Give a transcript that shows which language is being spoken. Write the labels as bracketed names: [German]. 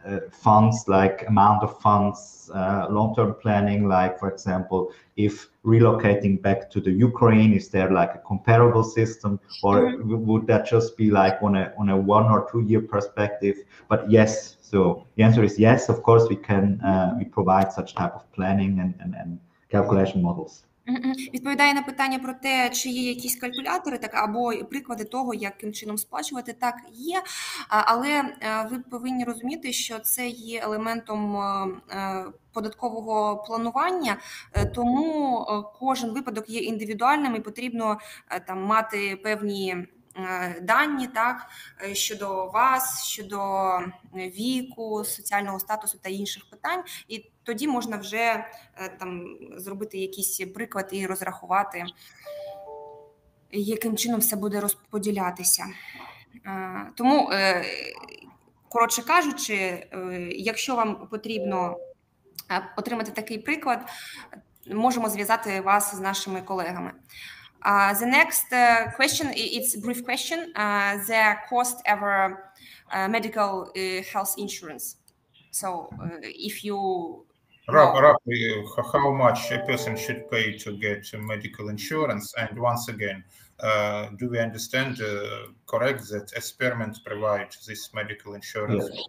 [English] funds, like amount of funds, long-term planning, like, for example, if relocating back to the Ukraine, is there like a comparable system, or would that just be like on a 1 or 2 year perspective? But yes, so the answer is yes, of course we can, we provide such type of planning and calculation models. [Ukrainian] Відповідає на питання про те, чи є якісь калькулятори, так, або приклади того, яким чином сплачувати. Так, є, але ви повинні розуміти, що це є елементом податкового планування, тому кожен випадок є індивідуальним і потрібно там мати певні дані, так, щодо вас, щодо віку, соціального статусу та інших питань, і тоді можна вже там зробити якийсь приклад і розрахувати, яким чином все буде розподілятися. Тому, коротше кажучи, якщо вам потрібно отримати такий приклад, можемо зв'язати вас з нашими колегами. [English] The next question, it's a brief question. The cost ever medical health insurance. So if you roughly how much a person should pay to get medical insurance, and once again, do we understand correct that as permit provides this medical insurance?